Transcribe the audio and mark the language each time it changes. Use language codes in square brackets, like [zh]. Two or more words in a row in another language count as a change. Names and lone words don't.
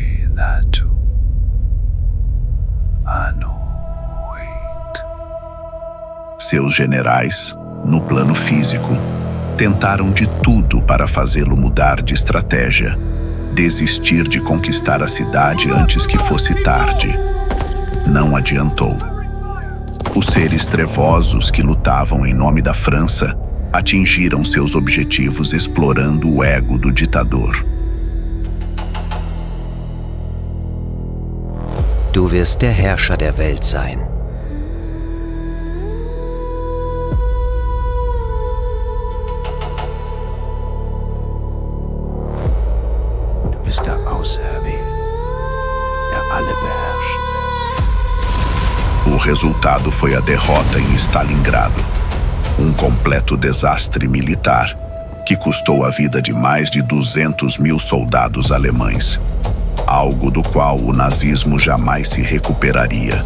[pt] Seus generais, no plano físico, tentaram de tudo para fazê-lo mudar de estratégia. Desistir de conquistar a cidade antes que fosse tarde. Não adiantou. Os seres trevosos que lutavam em nome da França atingiram seus objetivos explorando o ego do ditador. [de] Du wirst der Herrscher der Welt sein. [pt] O resultado foi a derrota em Stalingrado, um completo desastre militar que custou a vida de mais de 200.000 soldados alemães, algo do qual o nazismo jamais se recuperaria.